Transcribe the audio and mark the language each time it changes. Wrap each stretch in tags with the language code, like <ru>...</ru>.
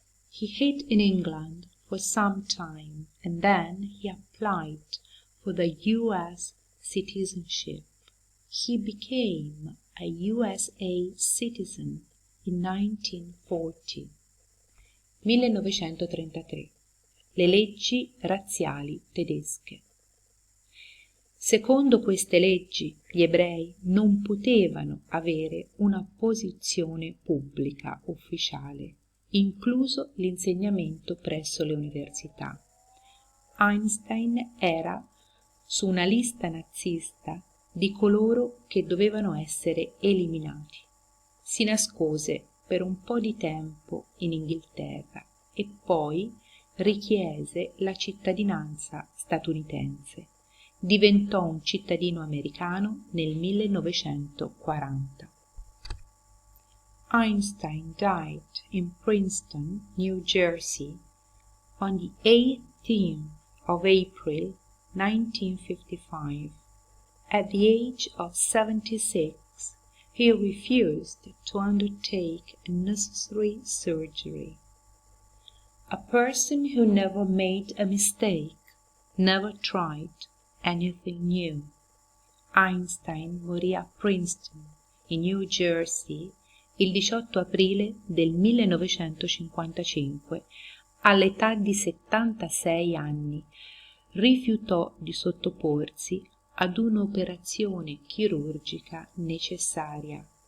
<en>He hid in England for some time, and then he applied for the U.S. citizenship. He became a USA citizen in 1940. 1933.</en> <it>Le leggi razziali tedesche. Secondo queste leggi, gli ebrei non potevano avere una posizione pubblica ufficiale, incluso l'insegnamento presso le università. Einstein era su una lista nazista di coloro che dovevano essere eliminati. Si nascose per un po' di tempo in Inghilterra e poi richiese la cittadinanza statunitense. Diventò un cittadino americano nel 1940.</it> <en>Einstein died in Princeton, New Jersey, on the 18th of April 1955. At the age of 76, he refused to undertake a necessary surgery. A person who never made a mistake, never tried anything new.</en> <it>Einstein morì a Princeton, in New Jersey, il 18 aprile del 1955, all'età di 76 anni. Rifiutò di sottoporsi ad un'operazione chirurgica necessaria.</it>